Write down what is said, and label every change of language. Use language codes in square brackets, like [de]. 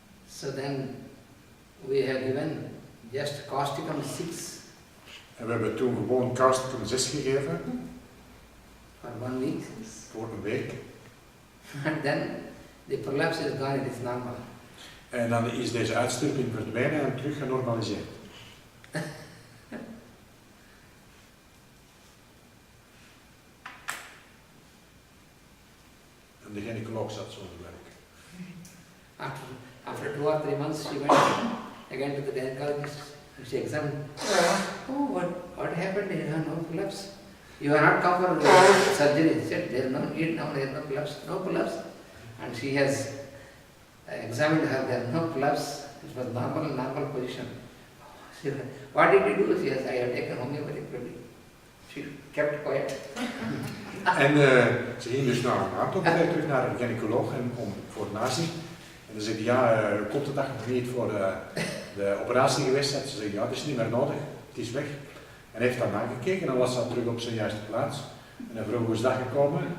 [en] So then we have given just causticum 6. [nl] En we hebben toen gewoon causticum 6 gegeven. [en] For 1 week. [nl] Voor een week. [en] And then the prolapse is gone, it is normal. [nl] En dan is deze uitstulping verdwenen en terug genormaliseerd. En de gynaecoloog zat zo te werken. [en] After 2 or 3 months, she went again to the gynecologist and she examined. Oh, what happened here? No prolapse. You are not come for surgery. She said, there is no need now, there is no prolapse. No prolapse. And she has examined her, there is no prolapse. It was normal position. She said, what did you do? She says, I have taken homeopathic remedy. She kept quiet. [nl] En ze ging dus na een aantal keer terug naar een gynaecoloog voor nazicht. En dan zei hij, ja, komt de dag nog niet voor de operatie geweest? Ze zei, ja, het is niet meer nodig, het is weg. En hij heeft daarna gekeken en was dat terug op zijn juiste plaats. En hij vroeg hoe is dat gekomen?